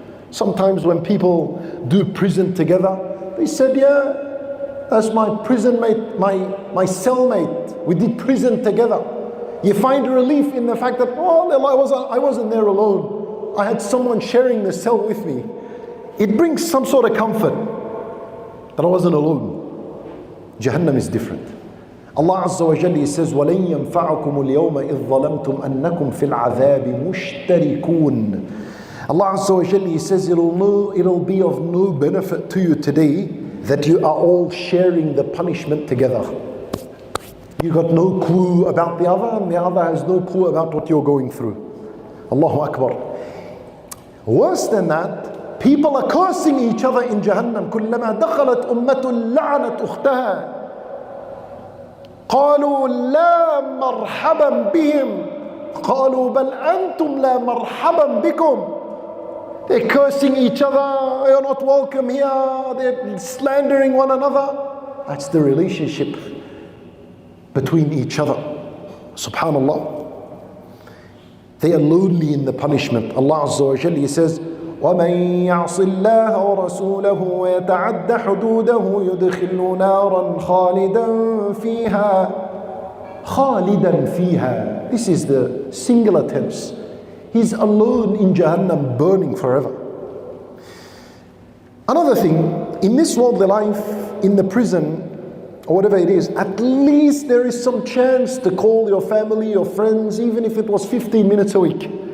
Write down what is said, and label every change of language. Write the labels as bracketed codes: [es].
[en] Sometimes when people do prison together, they said, yeah, that's my prison mate, my cellmate. We did prison together. You find relief in the fact that, oh, I wasn't there alone. I had someone sharing the cell with me. It brings some sort of comfort that I wasn't alone. Jahannam is different. Allah Azza wa Jalla says, [ar] وَلَن يَنْفَعَكُمُ الْيَوْمَ إِذْ ظَلَمْتُمْ أَنَّكُمْ فِي الْعَذَابِ مُشْتَرِكُونَ. [en] Allah Azza wa Jalla says, it'll be of no benefit to you today that you are all sharing the punishment together. You got no clue about the other and the other has no clue about what you're going through. Allahu Akbar. Worse than that, people are cursing each other in Jahannam. [ar] كُلَّمَا دَخَلَتْ أُمَّةٌ لَعَنَتْ أُخْتَهَا قالوا لا مرحبا بهم قالوا بل أنتم لا مرحبا بكم. [en] They're cursing each other, you're not welcome here, they're slandering one another. That's the relationship between each other. Subhanallah. They are lonely in the punishment. Allah Azza wa Jalla says, [ar] وَمَن يَعْصِ اللَّهَ وَرَسُولَهُ وَيَتَعَدَّ حُدُودَهُ يُدْخِلْهُ نَارًا خَالِدًا فِيهَا. خَالِدًا فِيهَا. [en] This is the singular tense. He's alone in Jahannam, burning forever. Another thing, in this worldly life, in the prison, or whatever it is, at least there is some chance to call your family, your friends, even if it was 15 minutes a week.